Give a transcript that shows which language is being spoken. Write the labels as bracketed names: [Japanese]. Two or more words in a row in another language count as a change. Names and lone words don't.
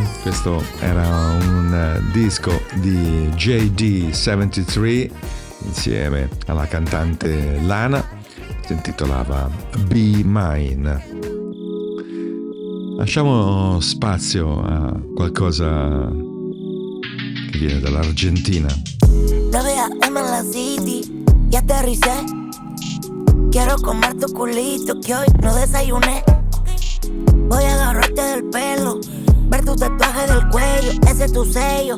[Italian] Questo era un disco di JD73 insieme alla cantante Lana, si intitolava Be Mine. Lasciamo spazio a qualcosa [Spanish] que viene de la Argentina. 9 AM en la city y aterricé. Quiero comer tu culito que hoy no desayuné. Voy a agarrarte del pelo, ver tu tatuaje del cuello, ese es tu sello.